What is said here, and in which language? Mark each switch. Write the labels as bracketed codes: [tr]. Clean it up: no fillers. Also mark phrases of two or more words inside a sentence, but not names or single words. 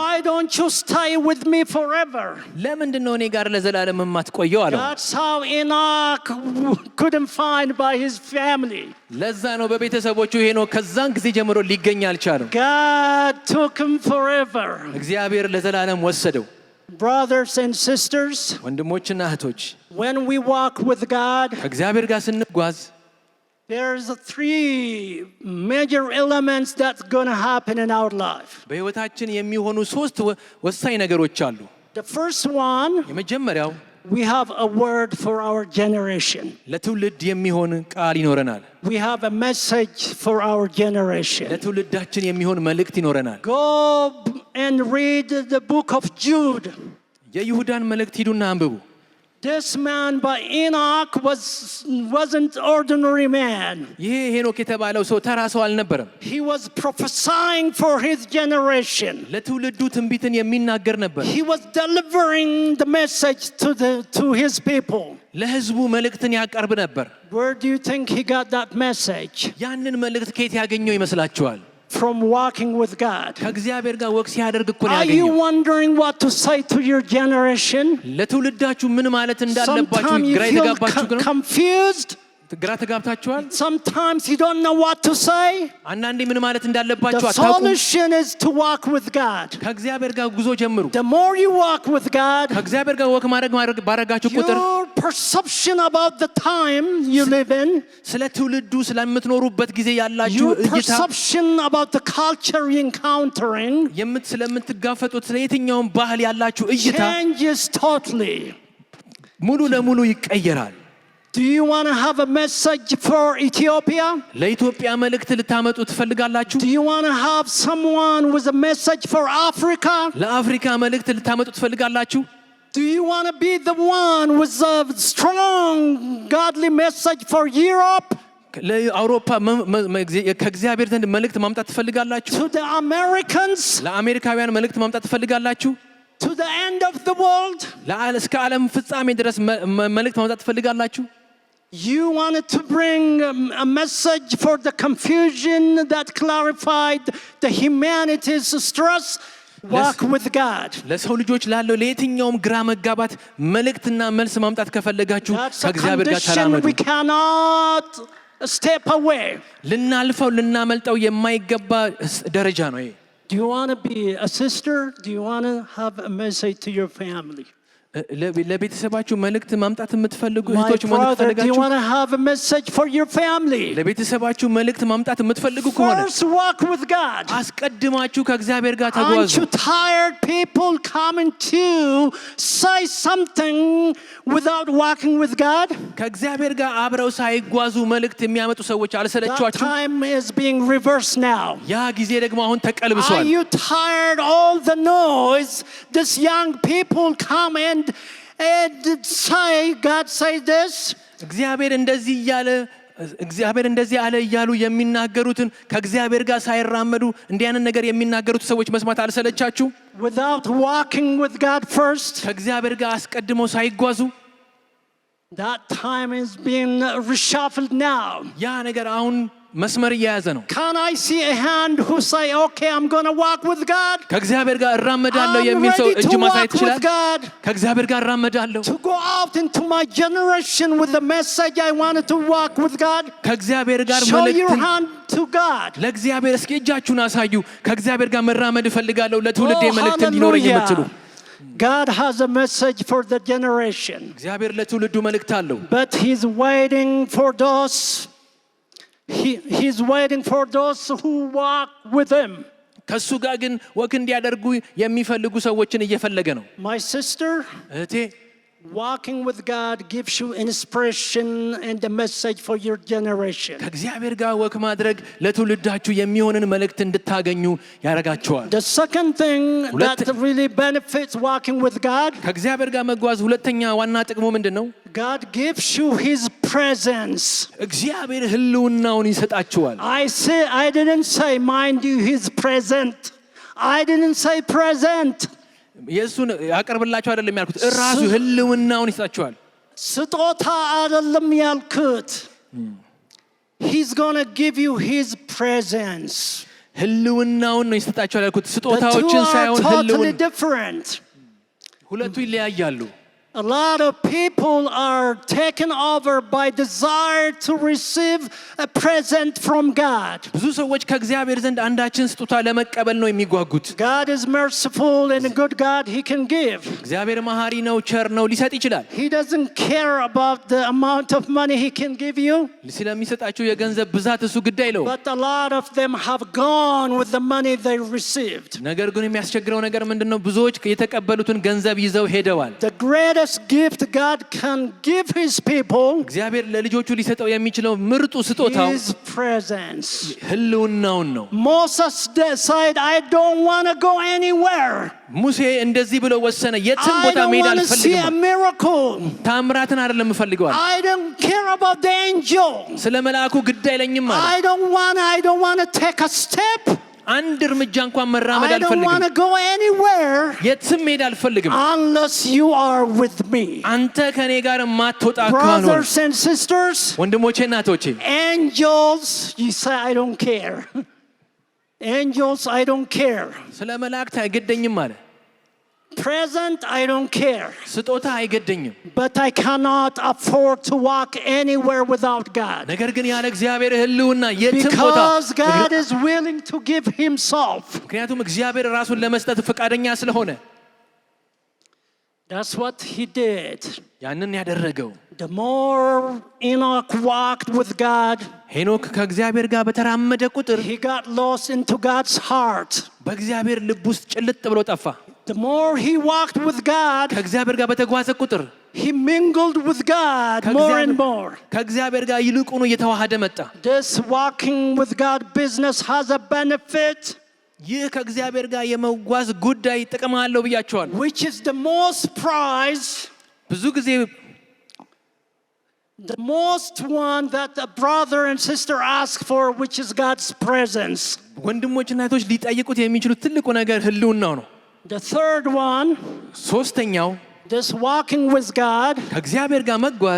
[en] Why don't you stay with me forever? [am] ለምንድን ነው እኔ ጋር ለዘላለም የማትቆየው አለው። [en] That's how Enoch couldn't find by his family. [am] ለዛ ነው በቤተሰቦቹ ሄኖክ ከዛን ጊዜ ጀምሮ ሊገኝ አልቻለም። [en] God took him forever. [am] እግዚአብሔር ለዘላለም ወሰደው። [en] Brothers and sisters, [am] ወንድሞችና እህቶች [en] when we walk with God, [am] ከእግዚአብሔር ጋር ስንጓዝ [en] there's 3 major elements that's going to happen in our life. [am] በህይወታችን የሚሆኑ 3 ወሳኝ ነገሮች አሉ። [en] The first one, [am] የመጀመሪያው [en] we have a word for our generation. [am] ለትውልድ የሚሆን ቃል ይኖረናል። [en] We have a message for our generation. [am] ለትውልዳችን የሚሆን መልእክት ይኖረናል። [en] Go and read the book of Jude. [am] የይሁዳን መልእክት ሂዱና አንብቡ። [en] This man by Enoch wasn't ordinary man. [am] ይሄ ሄኖክ የተባለው ሰው ተራ ሰው አልነበረም። [en] He was prophesying for his generation. [am] ለትውልዱ ትንቢትን የሚናገር ነበር። [en] He was delivering the message to his people. [am] ለህዝቡ መልእክትን ያቀርብ ነበር። [en] Where do you think he got that message? [am] ያንን መልእክት ከየት ያገኘው ይመስላችኋል? [en] From walking with God. [am] ከእግዚአብሔር ጋር ወክ ሲያደርግ እኮ ነው [en] ያገኘው። Are you wondering what to say to your generation? [am] ለትውልዳችሁ ምን ማለት እንዳለባችሁ ግራ የተጋባችሁ ግን [en] confused? [am] ግራ ተጋብታችኋል? [en] Sometimes you don't know what to say. [am] አንዳንዴ ምን ማለት እንዳለባችሁ [en] አታውቁም። The solution is to walk with God. [am] ከእግዚአብሔር ጋር ጉዞ ጀምሩ። [en] The more you walk with God, [am] ከእግዚአብሔር ጋር ወክ ማድረግ ባረጋችሁ ቁጥር [en] your perception about the time you live in, [am] ስለ ትውልዱ ስለምትኖሩበት ጊዜ ያላችሁ እይታ፣ [en] your perception about the culture you're encountering, [am] ስለምትጋፈጡት ስለ የትኛውም ባህል ያላችሁ እይታ [en] changes totally. [am] ሙሉ ለሙሉ ይቀየራል። [en] Do you want to have a message for Ethiopia? [am] ለኢትዮጵያ መልእክት ልታመጡ ትፈልጋላችሁ? [en] Do you want to have someone with a message for Africa? [am] ለአፍሪካ መልእክት ልታመጡ ትፈልጋላችሁ? [en] Do you want to be the one with a strong godly message for Europe? [am] ለአውሮፓ ከእግዚአብሔር ዘንድ መልእክት ማምጣት ትፈልጋላችሁ? [en] To the Americans? [am] ለአሜሪካውያን መልእክት ማምጣት ትፈልጋላችሁ? [en] To the end of the world? [am] እስከ ዓለም ፍጻሜ ድረስ መልእክት ማምጣት ትፈልጋላችሁ? [en] You wanted to bring a message for the confusion that clarified the humanity's stress. Walk with God. [am] ለሰው ልጆች ላለው ለየትኛውም ግራ መጋባት መልእክትና መልስ ማምጣት ከፈለጋችሁ ከእግዚአብሔር ጋር ተራመዱ። [en] We cannot step away. [am] ልናልፈው ልናመልጠው የማይገባ ደረጃ ነው ይሄ። [en] Do you want to be a sister? Do you want to have a message to your family? [am] ለቤተሰባችሁ መልእክት ማምጣት የምትፈልጉ እህቶች መልእክት ፈልጋችሁ? [en] Do you want to have a message for your family? [am] ለቤተሰባችሁ መልእክት ማምጣት የምትፈልጉ ከሆነ [en] first walk with God. [am] አስቀድማችሁ ከእግዚአብሔር ጋር ተጓዙ። [en] Aren't you tired people coming to say something without walking with God? [am] ከእግዚአብሔር ጋር አብረው ሳይጓዙ መልእክት የሚያመጡ ሰዎች አልሰለቻችሁ? [en] That time is being reversed now. [am] ያ ጊዜ ደግሞ አሁን ተቀልብሷል። [en] Are you tired all the noise? This young people come and say God say this? [am] እግዚአብሔር እንደዚህ አለ እያሉ የሚናገሩትን ከእግዚአብሔር ጋር ሳይራመዱ እንዲያንን ነገር የሚናገሩት ሰዎች መስማት አልሰለቻችሁ? [en] Without walking with God first? [am] ከእግዚአብሔር ጋር አስቀድመው ሳይጓዙ? [en] That time is being reshuffled now. [am] ያ ነገር አሁን መስመር እየያዘ ነው። [en] Can I see a hand who say okay I'm going to walk with God? [am] ከእግዚአብሔር ጋር እራመዳለሁ የሚል ሰው እጅ ማሳየት ይችላል? ከእግዚአብሔር ጋር እራመዳለሁ። [en] To go out into my generation with the message I wanted to walk with God. [am] ከእግዚአብሔር ጋር [en] show your hand to God. [am] ለእግዚአብሔር እስኪ እጃችሁን አሳዩ። ከእግዚአብሔር ጋር መራመድ እፈልጋለሁ ለትውልዴ መልእክት እንዲኖረኝ የምትሉ [en] God has a message for the generation. [am] እግዚአብሔር ለትውልዱ መልእክት አለው። [en] But he's waiting for those He's waiting for those who walk with him. [am] ከሱ ጋር ግን ወክ እንዲያደርጉ የሚፈልጉ ሰዎችን እየፈለገ ነው። [en] My sister, [am] እህቴ [en] walking with God gives you inspiration and a message for your generation. [am] ከእግዚአብሔር ጋር ወክ ማድረግ ለትውልዳችሁ የሚሆንን መልእክት እንድታገኙ ያደርጋችኋል። [en] The second thing that really benefits walking with God, [am] ከእግዚአብሔር ጋር መጓዝ ሁለተኛ ዋና ጥቅሙ ምንድነው? [en] God gives you his presence. [am] እግዚአብሔር ህልውናውን ይሰጣችኋል። [en] I didn't say mind you his present. I didn't say present. [am] ኢየሱስን ያቀርብላችሁ አይደለም ያልኩት ራሱ ህልውናውን ይሰጣችኋል። ስጦታ አይደለም ያልኩት። [en] He's going to give you his presence. [am] ህልውናውን ነው ይሰጣችኋል ያልኩት ስጦታዎችን ሳይሆን ህልውናውን። ሁለቱ ይለያያሉ። [en] A lot of people are taken over by desire to receive a present from God. [am] ብዙ ሰዎች ከእግዚአብሔር ዘንድ አንዳችን ስጦታ ለመቀበል ነው የሚጓጉት። [en] God is merciful and a good God, he can give. [am] እግዚአብሔር መሐሪ ነው፣ ቸር ነው፣ ሊሰጥ ይችላል። [en] He doesn't care about the amount of money he can give you. [am] ስለሚሰጣቸው የገንዘብ ብዛት እሱ ግድ አይለውም። [en] But a lot of them have gone with the money they received. [am] ነገር ግን የሚያስቸግረው ነገር ምንድነው? ብዙዎች የተቀበሉትን ገንዘብ ይዘው ሄደዋል። [en] The greatest best gift God can give his people [am] እግዚአብሔር ለልጆቹ ሊሰጠው የሚችለው ምርጡ ስጦታው [en] his presence. [am] ህልውናውን ነው። [en] Moses said, I don't want to go anywhere. [am] ሙሴ እንደዚህ ብሎ ወሰነ፣ የትም ቦታ መሄድ አልፈልግም። ታምራትን አይደለም የምፈልገው። [en] I don't care about the angel. [am] ስለ መልአኩ ግድ አይለኝም አለ። [en] I don't want to take a step. [am] አንድ እርምጃ እንኳን መራመድ አልፈልግም። [en] I don't want to go anywhere. [am] የትም መሄድ አልፈልግም [en] unless you are with me. [am] አንተ ከኔ ጋር ማትወጣ ከሆነ [en] brothers and sisters, [am] ወንድሞቼና እህቶቼ [en] angels, you say I don't care. angels, I don't care. [am] ስለ መላእክት አይገደኝም አለ። [en] present, I don't care. [am] ስጦታ አይገደኝም። [en] but I cannot afford to walk anywhere without God. [am] ነገር ግን ያለ እግዚአብሔር ህልውና የትም ቦታ [en] because God is willing to give himself. [am] ምክንያቱም እግዚአብሔር ራሱን ለመስጠት ፈቃደኛ ስለሆነ [en] that's what he did. [am] ያንን ያደረገው [en] the more Enoch walked with God, [am] ሄኖክ ከእግዚአብሔር ጋር በተራመደ ቁጥር [en] he got lost into God's heart. [am] በእግዚአብሔር ልብ ውስጥ ጭልጥ ብሎ ጠፋ። [en] the more he walked with God, [am] ከእግዚአብሔር ጋር በተጓዘ ቁጥር [en] he mingled with God more and more. [am] ከእግዚአብሔር ጋር ይልቁኑ እየተዋሃደ መጣ። [en] this walking with God business has a benefit. [am] ይህ ከእግዚአብሔር ጋር የመጓዝ ጉዳይ ጥቅም አለው ብያቸዋል። [en] which is the most prize, [am] ብዙ ጊዜ [en] the most one that a brother and sister ask for, which is God's presence. [am] ወንድሞችና እህቶች ሊጠይቁት የሚችሉት ትልቁ ነገር ህልውናው ነው። [en] the third one, [am] ሶስተኛው [en] this walking with God, [am] ከእግዚአብሔር ጋር መጓዝ